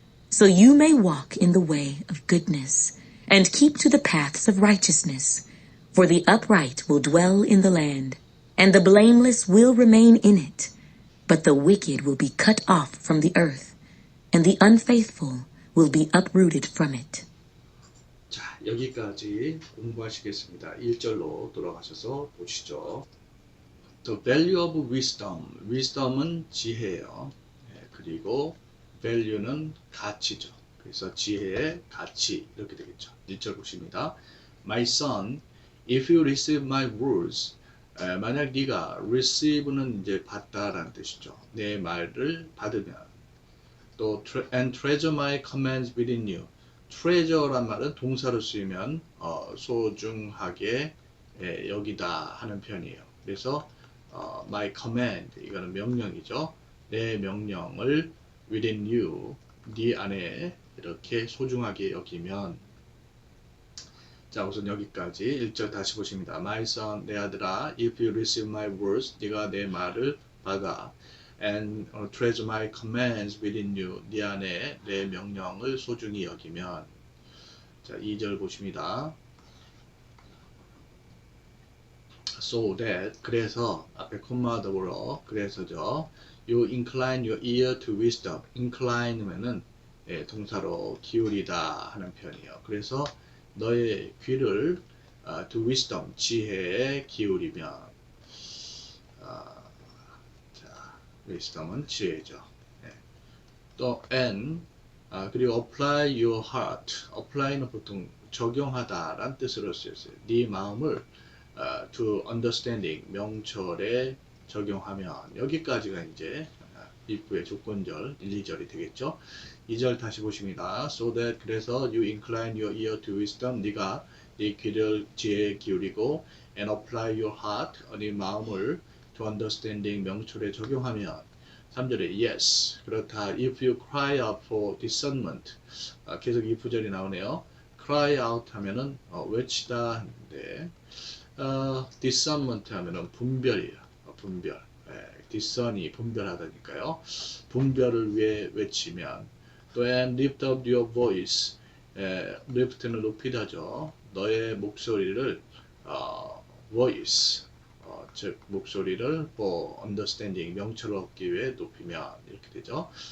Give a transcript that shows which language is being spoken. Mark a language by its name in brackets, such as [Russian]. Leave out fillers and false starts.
[English] So you may walk in the way of goodness, and keep to the paths of righteousness. For the upright will dwell in the land, and the blameless will remain in it. But the wicked will be cut off from the earth, and the unfaithful will be uprooted from it. [Korean] 자, 여기까지 공부하시겠습니다. 1절로 돌아가셔서 보시죠. [English] The value of wisdom. [Korean] wisdom은 지혜예요. 그리고 value는 가치죠. 그래서 지혜의 가치 이렇게 되겠죠. 1절 보십니다. [English] My son, if you receive my words, [Korean] 만약 네가 receive는 이제 받다라는 뜻이죠. 내 말을 받으면 또 [English] and treasure my commands within you. [Korean] treasure란 말은 동사로 쓰이면 소중하게 여기다 하는 편이에요. 그래서 my command 이거는 명령이죠. 내 명령을 [English] within you [Korean] 네 안에 이렇게 소중하게 여기면 자 우선 여기까지 1절 다시 보십니다. [English] My son [Korean] 내 아들아 [English] if you receive my words [Korean] 네가 내 말을 받아 [English] and treasure my commands within you [Korean] 네 안에 내 명령을 소중히 여기면 자 2절 보십니다. So that 그래서 앞에 콤마 더불어 그래서죠. [English] You incline your ear to wisdom. [Korean] incline면은 동사로 기울이다 하는 편이에요. 그래서 너의 귀를 [English] to wisdom [Korean] 지혜에 기울이면 자 wisdom은 지혜죠. [English] 또 and 그리고 apply your heart. [Korean] apply는 보통 적용하다라는 뜻으로 쓰였어요. 네 마음을 [English] to understanding [Korean] 명철에 적용하면 여기까지가 이제 입구의 조건절 1, 2절이 되겠죠. 2절 다시 보십니다. [English] So that [Korean] 그래서 [English] you incline your ear to wisdom [Korean] 네가 네 귀를 지혜에 기울이고 [English] and apply your heart [Korean] 네 마음을 [English] to understanding [Korean] 명철에 적용하면 3절에 yes 그렇다 [English] if you cry out for discernment [Korean] 계속 이 구절이 나오네요. cry out 하면은 외치다 하는데 discernment 하면은 분별이에요. 분별. discern이 분별하다니까요. 분별을 위해 외치면 또 [English] and lift up your voice. [Korean] lift는 높이다죠. 너의 목소리를 voice 즉 목소리를 [English] for understanding [Korean] 명철을 얻기 위해 높이면 이렇게 되죠.